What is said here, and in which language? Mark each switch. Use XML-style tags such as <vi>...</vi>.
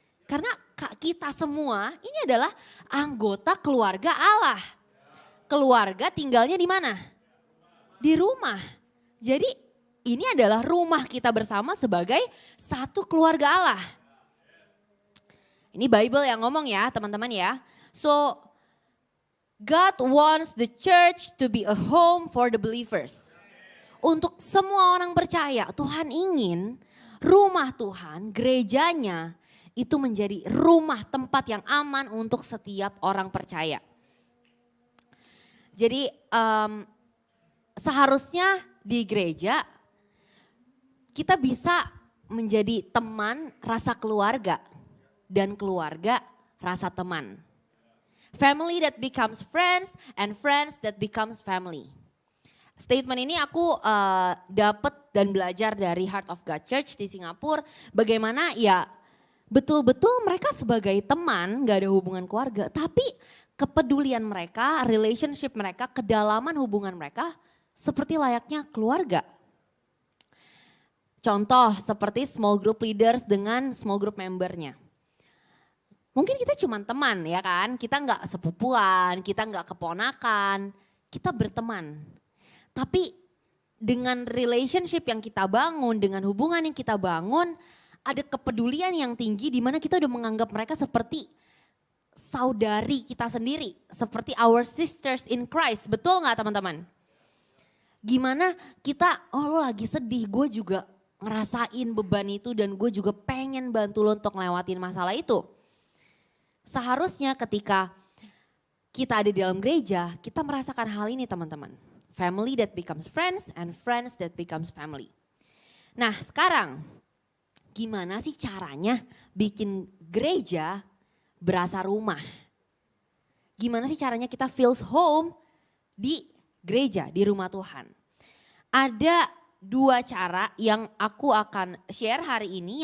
<id>Karena kita semua ini adalah anggota keluarga Allah. Keluarga tinggalnya di mana? Di rumah. Jadi ini adalah rumah kita bersama sebagai satu keluarga Allah. Ini Bible yang ngomong ya teman-teman ya.</id> <en>So God wants the church to be a home for the believers.</en> <id>Untuk semua orang percaya, Tuhan ingin rumah Tuhan, gerejanya itu menjadi rumah tempat yang aman untuk setiap orang percaya. Jadi seharusnya di gereja kita bisa menjadi teman rasa keluarga dan keluarga rasa teman.</id> <en>Family that becomes friends and friends that becomes family.</en> <id>Statement ini aku dapat dan belajar dari Heart of God Church di Singapura. Bagaimana ya betul-betul mereka sebagai teman gak ada hubungan keluarga. Tapi kepedulian mereka, relationship mereka, kedalaman hubungan mereka seperti layaknya keluarga. Contoh seperti small group leaders dengan small group membernya. Mungkin kita cuma teman ya kan, kita nggak sepupuan, kita nggak keponakan, kita berteman. Tapi dengan relationship yang kita bangun, dengan hubungan yang kita bangun, ada kepedulian yang tinggi di mana kita udah menganggap mereka seperti saudari kita sendiri, seperti</id> <en>our sisters in Christ,</en> <id>betul nggak teman-teman? Gimana kita, oh lo lagi sedih, gue juga ngerasain beban itu dan gue juga pengen bantu lo untuk ngelewatin masalah itu. Seharusnya ketika kita ada di dalam gereja, kita merasakan hal ini teman-teman.</id> <en>Family that becomes friends and friends that becomes family.</en> <id>Nah sekarang gimana sih caranya bikin gereja berasa rumah? Gimana sih caranya kita</id> <en>feels home</en> <id>di gereja, di rumah Tuhan? Ada dua cara yang aku akan share hari ini.</id>